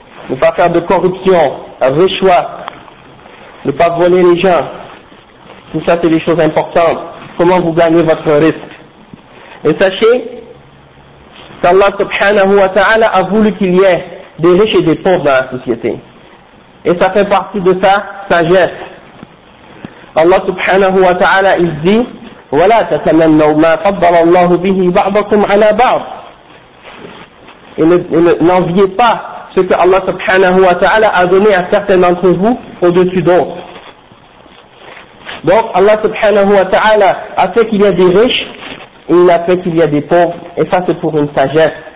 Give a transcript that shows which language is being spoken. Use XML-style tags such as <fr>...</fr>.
<fr>Ne pas faire de corruption, un vrai choix, ne pas voler les gens. Tout ça, c'est des choses importantes. Comment vous gagnez votre risque? Et sachez qu'Allah subhanahu wa ta'ala a voulu qu'il y ait des riches et des pauvres dans la société. Et ça fait partie de sa sagesse. Allah subhanahu wa ta'ala, il dit:</fr> <ar>وَلَا تَتَمَنَّوْ مَا فَضَّلَ اللَّهُ بِهِ بَعْضَكُمْ عَلَى بَعْضٍ.</ar> <fr>Et n'enviez pas ce que Allah subhanahu wa ta'ala a donné à certains d'entre vous au-dessus d'autres. Donc Allah subhanahu wa ta'ala a fait qu'il y a des riches, et il a fait qu'il y a des pauvres, et ça c'est pour une sagesse.</fr>